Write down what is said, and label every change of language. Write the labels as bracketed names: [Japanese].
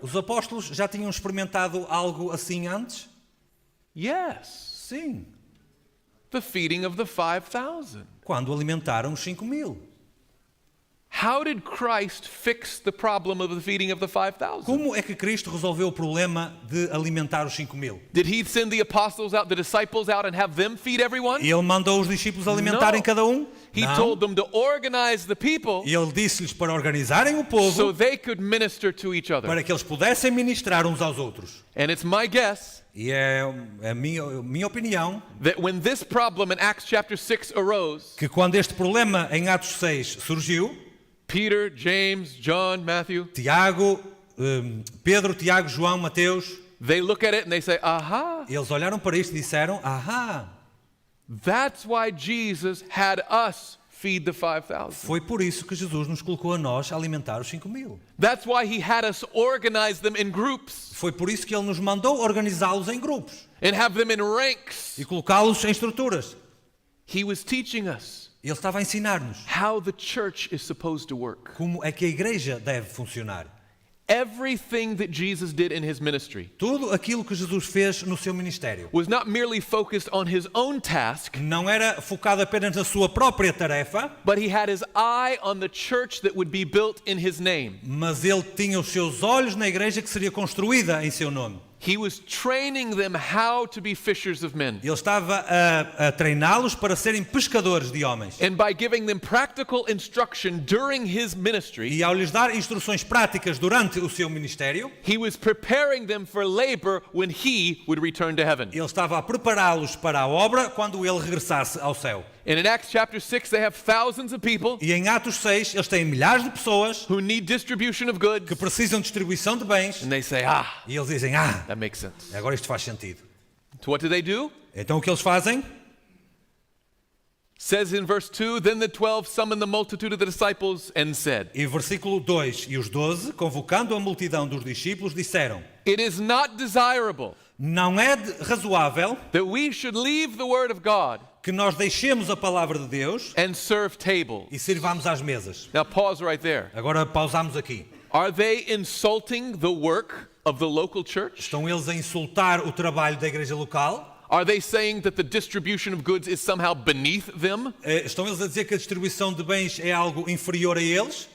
[Portuguese] Os apóstolos já tinham experimentado algo assim antes? [English] Yes. [Portuguese] Sim, [English] The feeding of the 5,000. [Portuguese] quando alimentaram os 5.000. [English] How did Christ fix the problem of the feeding of the 5,000? [Portuguese] Como é que Cristo resolveu o problema de alimentar os 5.000? [English] Did he send the apostles out, the disciples out, and have them feed everyone? [Portuguese] Ele mandou os discípulos alimentarem [English] No. [Portuguese] cada um? [English] He [Portuguese] Não. [English] told them to organize the people [Portuguese] E ele disse-lhes para organizarem o [English] so [Portuguese] povo [English] they could minister to each other. [Portuguese] para que eles pudessem ministrar uns aos outros. [English] And it's my guess [Portuguese] E é a minha opinião [English] that when this problem in Acts chapter 6 arose, [Portuguese] que quando este problema em Atos 6 surgiu, [English] Peter, James, John, Matthew, [Portuguese] Tiago, Pedro, Tiago, João, Mateus, [English] they look at it and they say, aha, [Portuguese] eles olharam para isto e disseram: ahá, [English] that's why Jesus had us feed the 5,000. [Portuguese] foi por isso que Jesus nos colocou a nós a alimentar os 5.000. [English] That's why he had us organize them in groups [Portuguese] Foi por isso que ele nos mandou organizá-los em grupos [English] and have them in ranks. [Portuguese] e colocá-los em estruturas. [English] He was teaching us [Portuguese] Ele estava a ensinar-nos [English] how the church is supposed to work. [Portuguese] como é que a igreja deve funcionar. [English] Everything that Jesus did in his ministry [Portuguese] Tudo aquilo que Jesus fez no seu ministério [English] was not merely focused on his own task, [Portuguese] não era focado apenas na sua própria tarefa, [English] but he had his eye on the church that would be built in his name. [Portuguese] mas ele tinha os seus olhos na igreja que seria construída em seu nome. [English] He was training them how to be fishers of men. [Portuguese] Ele estava a treiná-los para serem pescadores de homens. [English] And by giving them practical instruction during his ministry, [Portuguese] E ao lhes dar instruções práticas durante o seu ministério, [English] he was preparing them for labor when he would return to heaven. [Portuguese] ele estava a prepará-los para a obra quando ele regressasse ao céu. [English] And in Acts chapter 6, they have thousands of people [Portuguese] E em Atos 6, eles têm milhares de pessoas [English] who need distribution of goods. [Portuguese] que precisam de distribuição de bens [English] And they say, ah, [Portuguese] e eles dizem: [English] that makes sense. [Portuguese] agora isto faz sentido. [English] So what do they do? [Portuguese] Então o que eles fazem? [English] Says in verse 2, then the 12 summoned the multitude of the disciples and said, [Portuguese] E versículo 2, e os 12, convocando a multidão dos discípulos, disseram: [English] it is not desirable [Portuguese] não é razoável [English] that we should leave the word of God [Portuguese] que nós deixemos a palavra de Deus [English] and serve tables. [Portuguese] e sirvamos às mesas. [English] Now pause right there. [Portuguese] Agora pausamos aqui. [English] Are they insulting the work of the local church? [Portuguese] Estão eles a insultar o trabalho da igreja local? [English] Are they saying that the distribution of goods is somehow beneath them? [Portuguese] Estão eles a dizer que a distribuição de bens é algo inferior a eles?